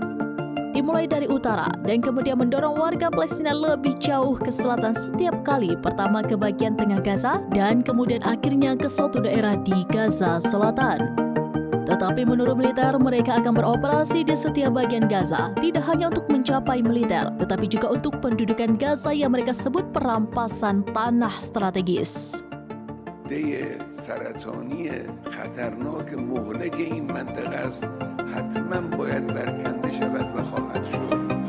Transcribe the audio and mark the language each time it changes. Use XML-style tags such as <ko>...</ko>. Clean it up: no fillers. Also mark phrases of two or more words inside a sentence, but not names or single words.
<id>Dimulai dari utara dan kemudian mendorong warga Palestina lebih jauh ke selatan setiap kali, pertama ke bagian tengah Gaza dan kemudian akhirnya ke suatu daerah di Gaza Selatan. Tetapi menurut militer, mereka akan beroperasi di setiap bagian Gaza, tidak hanya untuk mencapai militer, tetapi juga untuk pendudukan Gaza yang mereka sebut perampasan tanah strategis.</id> <fa>سرطانی خطرناک مهلک این منطقه است حتما باید برکنده شود و خواهد شد.</fa>